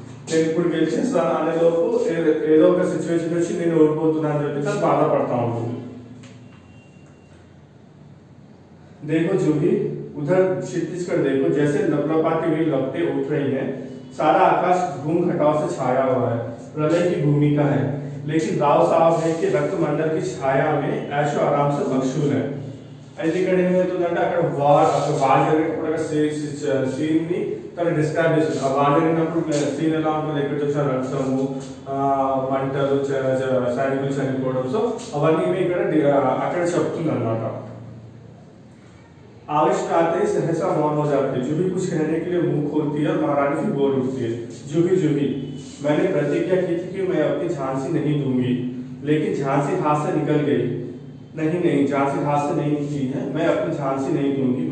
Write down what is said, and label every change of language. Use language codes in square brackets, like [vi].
[te] నేను ఇప్పుడు గెలిచేస్తాను అనే లోపు ఏదో ఒక సిచ్యువేషన్ వచ్చి నేను ఓడిపోతున్నా అని చెప్పి తను బాధపడతా ఉంటుంది. [hi] देखो जूही, उधर छत्तीसगढ़ देखो, जैसे लपलपाती हुई लपटें उठ रही हैं. सारा आकाश घूम घटाव से छाया हुआ है. प्रलय की भूमिका है, लेकिन राव साहब है कि रक्तमंडल की छाया में ऐशो आराम से मशगूल है. [te] అయితే ఇక్కడ ఏమవుతుందంటే, అక్కడ వార్ జరిగినప్పుడు సీన్ ని తను డిస్క్రైబ్ చేస్తుంది. ఆ వార్ జరిగినప్పుడు సీన్ ఎలా ఉంటుంది, ఎక్కడ చూసిన రక్తము, మంటలు, సైనికులు చనిపోవడం. సో అవన్నీ ఇక్కడ అక్కడ చెప్తుంది అనమాట. [hi] आविष्ट आते ही सहसा मौन हो जाती है. जूही कुछ कहने के लिए मुंह खोलती है और महारानी फिर बोल उठती है. जूही, मैंने प्रतिज्ञा की थी कि मैं अपनी झांसी नहीं दूंगी, लेकिन झांसी हाथ से निकल गई. नहीं, झांसी हाथ से नहीं निकली है. मैं अपनी झांसी नहीं दूंगी.